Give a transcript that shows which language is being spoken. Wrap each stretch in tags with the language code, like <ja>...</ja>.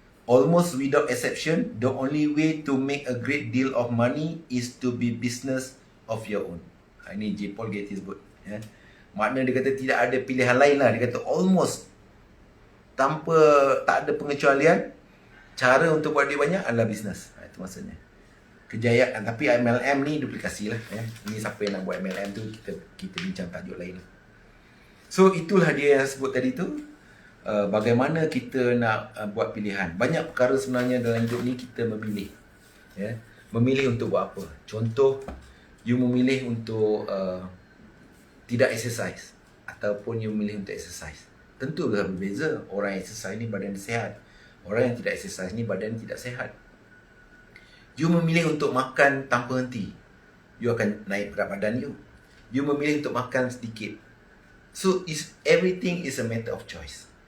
<en>Almost without exception, the only way to make a great deal of money is to be business of your own.</en> <ms>Ini J. Paul Getty sebut. Makna dia kata tidak ada pilihan lain lah. Dia kata almost tanpa, tak ada pengecualian, cara untuk buat duit banyak adalah bisnes. Itu maksudnya. Kejayaan. Tapi MLM ni duplikasi lah. Ini siapa yang nak buat MLM tu, kita bincang tajuk lain lah. So itulah dia yang sebut tadi tu. Bagaimana kita nak buat pilihan. Banyak perkara sebenarnya dalam hidup ni kita memilih. Memilih untuk buat apa. Contoh, you memilih untuk tidak exercise. Ataupun you memilih untuk exercise. Tentu dah berbeza. Orang yang exercise ni badan dia sihat. Orang yang tidak exercise ni badan tidak sihat. You memilih untuk makan tanpa henti. You akan naik berat badan you. You memilih untuk makan sedikit.</ms> <en>So, everything is a matter of choice.</en>